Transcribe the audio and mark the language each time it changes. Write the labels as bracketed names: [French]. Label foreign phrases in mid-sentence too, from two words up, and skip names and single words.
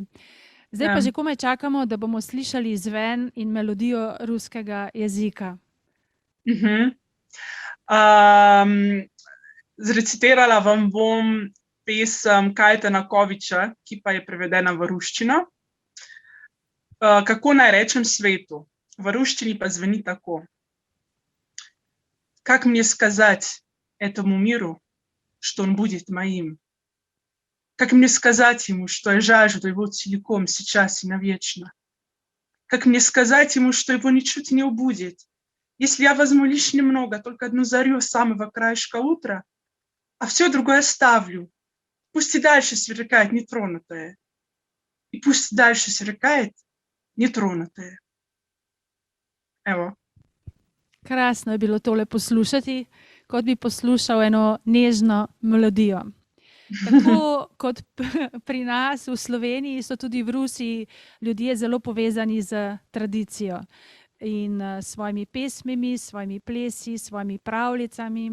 [Slovenian] Zdaj pa že komaj čakamo, da bomo slišali zven in melodijo ruskega jezika. Zrecitirala vam bom pesem Kajeta Nakoviča, ki pa je prevedena v ruščino. Kako naj rečem svetu? V ruščini pa zveni tako. [Russian] Как мне сказать этому миру, что он будет моим? Как мне сказать ему, что я жажду его целиком, сейчас и навечно? Как мне сказать ему, что его ничуть не убудет, если я возьму лишь немного, только одну зарю самого краешка утра, а все другое оставлю? Пусть и дальше сверкает нетронутое, и пусть дальше сверкает нетронутое. [Slovenian] Evo. Krasno je bilo tole poslušati, kot bi poslušal eno nežno melodijo. Tako kot pri nas v Sloveniji, so tudi v Rusiji ljudje zelo povezani z tradicijo in svojimi pesmimi, svojimi plesi, svojimi pravljicami.